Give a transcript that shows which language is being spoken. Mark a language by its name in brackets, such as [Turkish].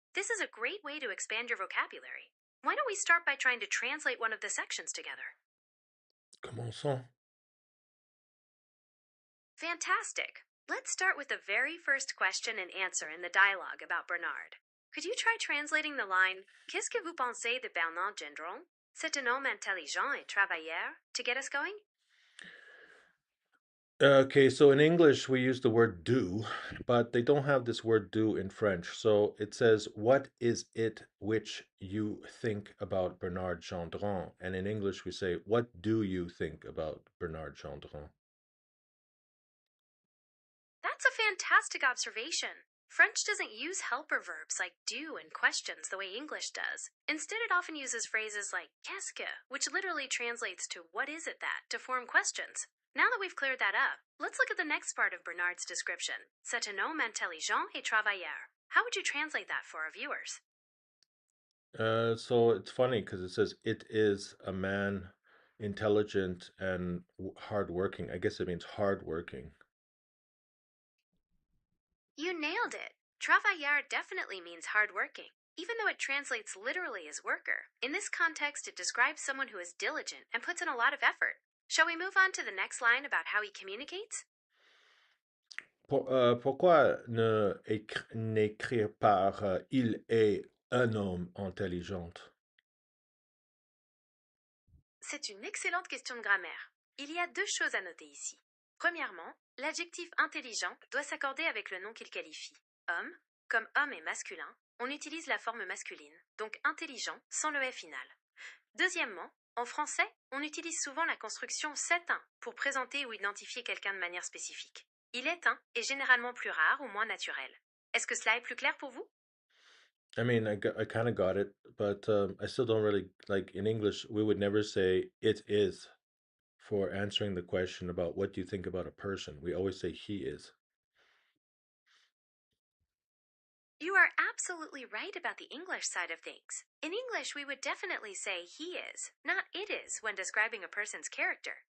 [English] This is a great way to expand your vocabulary. Why don't we start by trying to translate one of the sections together? [French] Commençons. [English] Fantastic! Let's start with the very first question and answer in the dialogue about Bernard. Could you try translating the line [French] Qu'est-ce que vous pensez de Bernard Gendron? C'est un homme intelligent et travailleur [English] to get us going? Okay, so in English we use the word do, but they don't have this word do in French. So it says, what is it which you think about Bernard Gendron? And in English we say, what do you think about Bernard Gendron? That's a fantastic observation. French doesn't use helper verbs like do and questions the way English does. Instead, it often uses phrases like qu'est-ce que, which literally translates to what is it that to form questions. Now that we've cleared that up, let's look at the next part of Bernard's description. [French] C'est un homme intelligent et travailleur. [English] How would you translate that for our viewers? So it's funny because it says it is a man intelligent and hardworking. I guess it means hardworking. You nailed it. Travailleur definitely means hardworking, even though it translates literally as worker. In this context, it describes someone who is diligent and puts in a lot of effort. Shall we move on to the next line about how he communicates? [French] Pourquoi n'écrire par il est un homme intelligent? C'est une excellente question de grammaire. Il y a deux choses à noter ici. Premièrement, l'adjectif intelligent doit s'accorder avec le nom qu'il qualifie. Homme, comme homme est masculin, on utilise la forme masculine, donc intelligent sans le F final. Deuxièmement, en français, on utilise souvent la construction c'est un pour présenter ou identifier quelqu'un de manière spécifique. Il est un est généralement plus rare ou moins naturel. Est-ce que cela est plus clair pour vous? [English] I mean, I kind of got it, but I still don't really like in English, we would never say it is for answering the question about what do you think about a person. We always say he is. You are absolutely right about the English side of things. In English, we would definitely say he is, not it is, when describing a person's character.